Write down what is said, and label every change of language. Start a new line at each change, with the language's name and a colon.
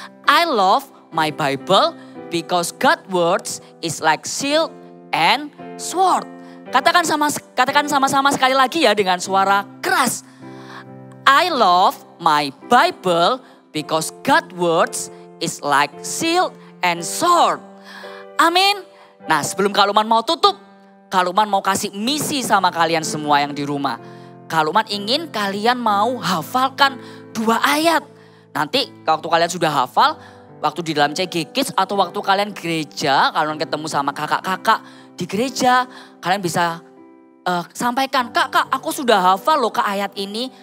English: I love my Bible because God's words is like shield and sword.
Indonesian: Katakan sama-sama sekali lagi ya dengan suara keras.
English: I love my Bible because God's words is like shield and sword.
Indonesian: Amin. Nah sebelum Kak Lukman mau tutup, Kak Lukman mau kasih misi sama kalian semua yang di rumah. Kak Lukman ingin kalian mau hafalkan 2 ayat. Nanti waktu kalian sudah hafal, waktu di dalam CG Kids atau waktu kalian gereja, kalian ketemu sama kakak-kakak di gereja, kalian bisa sampaikan, Kak aku sudah hafal loh Kak ayat ini.